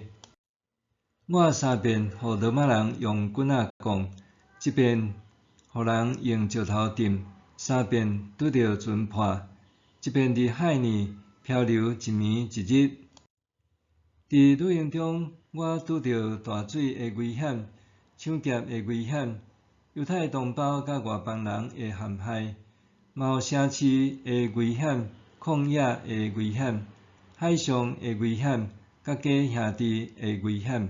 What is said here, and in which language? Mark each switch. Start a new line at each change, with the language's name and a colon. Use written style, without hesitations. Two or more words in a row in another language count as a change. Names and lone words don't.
Min Nan Chinese: 我3遍互罗马人用棍仔讲，1遍互人用石头钉，3遍拄着船破，1遍伫海里漂流1暝1日。伫旅行中，我拄着大水的危险、抢劫的危险、犹太同胞甲外邦人的陷害， 嘛有城市的危险、旷野的危险、海上的危险、甲假兄弟的危险。